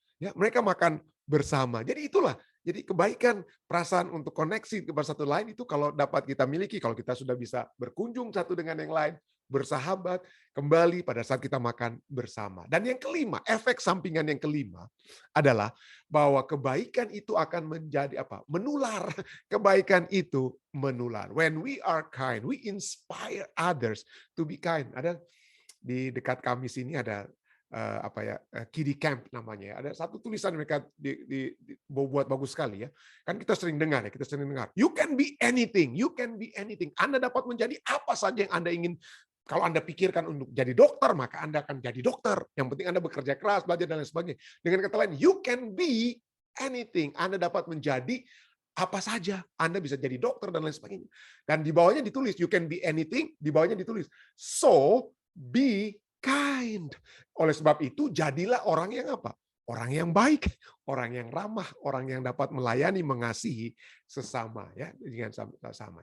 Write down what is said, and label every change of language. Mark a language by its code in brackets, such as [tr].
[id] Ya, mereka makan bersama. Jadi itulah, jadi kebaikan, perasaan untuk koneksi kepada satu lain itu kalau dapat kita miliki, kalau kita sudah bisa berkunjung satu dengan yang lain, bersahabat, kembali pada saat kita makan bersama. Dan yang kelima, efek sampingan yang kelima adalah bahwa kebaikan itu akan menjadi menular. Kebaikan itu menular. [en] When we are kind, we inspire others to be kind. [id] Ada di dekat kami sini ada Kiddie Camp namanya. Ada satu tulisan mereka buat bagus sekali ya. Kan kita sering dengar. [en] You can be anything, you can be anything. [id] Anda dapat menjadi apa saja yang Anda ingin. Kalau Anda pikirkan untuk jadi dokter, maka Anda akan jadi dokter. Yang penting Anda bekerja keras, belajar dan lain sebagainya. Dengan kata lain, [en] you can be anything. [id] Anda dapat menjadi apa saja. Anda bisa jadi dokter dan lain sebagainya. Dan di bawahnya ditulis, [en] you can be anything. [id] Di bawahnya ditulis, [en] so be kind. [id] Oleh sebab itu, jadilah orang yang orang yang baik, orang yang ramah, orang yang dapat melayani, mengasihi sesama, ya, dengan sama.